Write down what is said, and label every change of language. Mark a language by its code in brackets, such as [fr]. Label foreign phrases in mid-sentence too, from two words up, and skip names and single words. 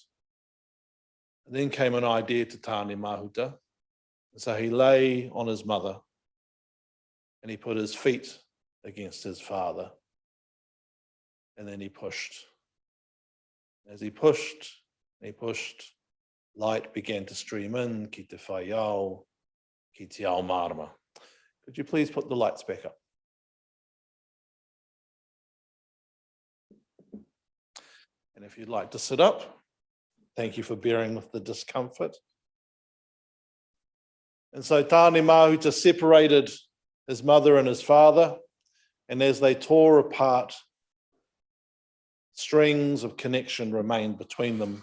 [en] And then came an idea to Tāne Mahuta, and so he lay on his mother and he put his feet against his father, and then he pushed. As he pushed, light began to stream in, [mi] ki te whaiao, ki te ao marama. [en] Could you please put the lights back up? And if you'd like to sit up, thank you for bearing with the discomfort. And so Tāne Mahuta separated his mother and his father, and as they tore apart, strings of connection remained between them.